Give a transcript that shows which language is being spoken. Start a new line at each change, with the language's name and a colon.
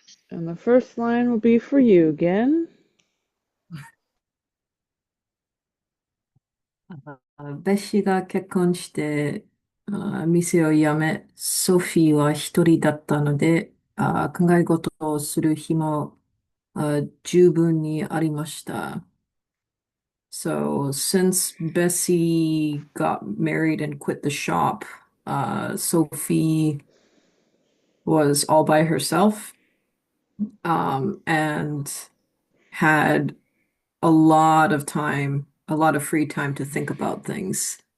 English: the first line will be for you again.
Japanese: 私が結婚して、店を辞め、ソフィーは一人だったので、考え事をする日も十分にありました。
English: So, since Bessie got married and quit the shop, Sophie was all by herself, and had a lot of time, a lot of free time to think about things.